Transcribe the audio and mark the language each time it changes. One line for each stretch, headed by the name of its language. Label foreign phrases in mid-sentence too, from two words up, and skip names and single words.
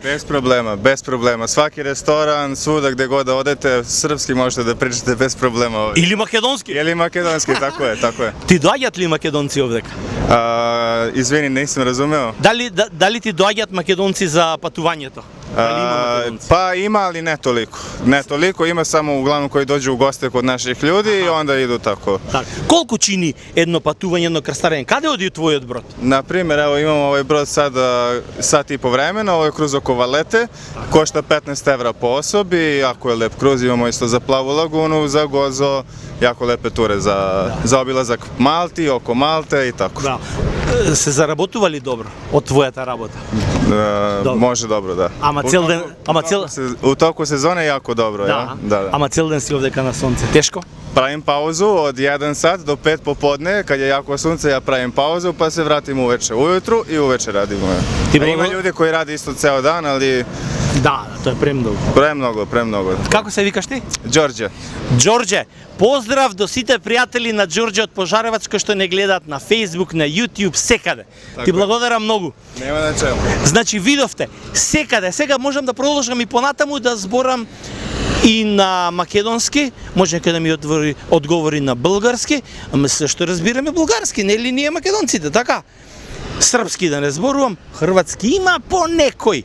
Serbian: Без проблема, без проблема. Сваки ресторан, свуда где god да одете, српски можете да причате без проблема. Или македонски.
Macedonian: Или македонски, така е, така е. Ти доаѓаат ли македонци овдека? Извини, не сум разумео. Дали ти доаѓаат македонци за патувањето?
Serbian: Па има, ali ne toliko. Ne toliko, ima samo uglavnom koji dođu u goste kod naših ljudi i onda idu tako. Так.
Macedonian: Колку чини едно патување, едно крстарење? Каде оди твојот брод? Например,
Serbian: evo imamo ovaj brod sada sat i po vremena, ovo je kruz oko Valete, košta 15 evra po osobi, jako je lep kruz, imamo isto za Plavu lagunu, za Gozo, jako lepe ture za obilazak Malti, oko Malte i tako.
Macedonian: Да. Се заработували добро од твојата работа?
Serbian: Može dobro, da.
Macedonian: Ама цел ден,
Serbian: U toku sezone jako dobro,
Macedonian: да.
Serbian: ja? Da.
Macedonian: Ама цел ден си овдека на сонце. Тешко?
Serbian: Pravim pauzu od 1 sat do 5 popodne, kad je jako sunce, ja pravim pauzu, pa se vratim uveče ujutru i uveče radimo. Ima ljudi koji radi isto ceo dan, ali...
Macedonian: Да, тоа е премногу.
Serbian: Premnogo.
Macedonian: Како се викаш ти?
Serbian: Đorđe.
Macedonian: Đorđe, поздрав до сите пријатели на Đorđe од Пожаревац кои што не гледаат на Facebook, на YouTube, секаде. Ти благодарам многу.
Serbian: Nema na čemu.
Macedonian: Значи видовте, секаде, сега можам да продолжам и понатаму да зборам и на македонски, може некој да ми одговори на бугарски, ама се што разбираме бугарски, нели ние македонците, така? Српски да не зборувам, хрватски има по некој.